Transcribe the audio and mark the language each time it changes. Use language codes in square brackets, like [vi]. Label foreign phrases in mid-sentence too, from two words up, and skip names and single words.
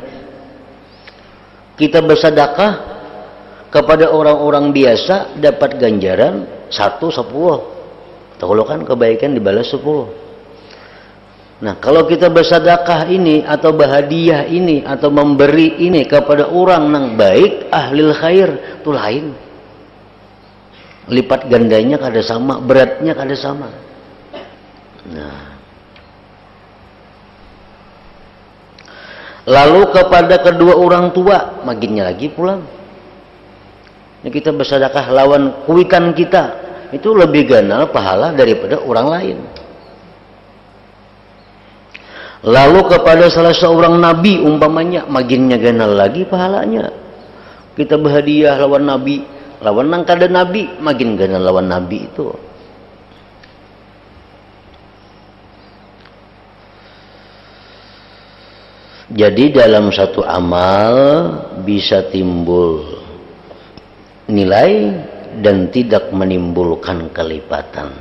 [id] Kita bersedekah kepada orang-orang biasa dapat ganjaran 10. Kalau kan kebaikan dibalas 10. Nah kalau kita bersedekah ini atau berhadiah ini atau memberi ini kepada orang yang baik, ahli khair, itu lain. Lipat gandanya kada sama, beratnya kada sama. Nah, lalu kepada kedua orang tua, makinnya lagi pulang. Ini kita bersedekah [bjn] lawan kuitan [id] kita, itu lebih ganal pahala daripada orang lain. Lalu kepada salah seorang nabi umpamanya, makinnya ganal lagi pahalanya. [bjn] Kita berhadiah lawan nabi, lawan nang kada nabi, makin ganal lawan nabi itu. [id] Jadi dalam satu amal bisa timbul nilai dan tidak menimbulkan kelipatan.